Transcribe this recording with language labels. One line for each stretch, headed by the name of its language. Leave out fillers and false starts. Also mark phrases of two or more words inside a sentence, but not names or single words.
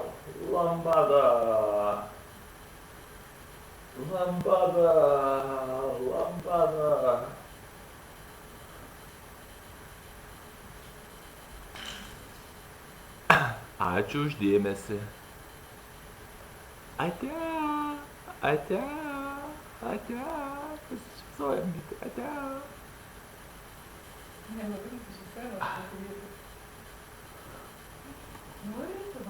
Lithuanian: Lambada. Lambada. Lambada. Ačiū už dėmesį. Ate, ate, ate. Pasišypsojam, Gyti, ate.
Russian: Не, ну, видите, все равно, что это. Ну,